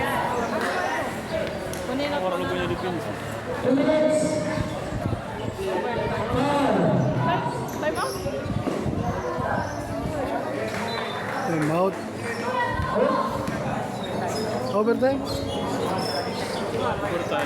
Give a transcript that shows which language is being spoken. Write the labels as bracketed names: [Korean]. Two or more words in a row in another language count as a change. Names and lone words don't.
[Indonesian] Orang lu punya defense. [English] Time out. Overtime? Overtime.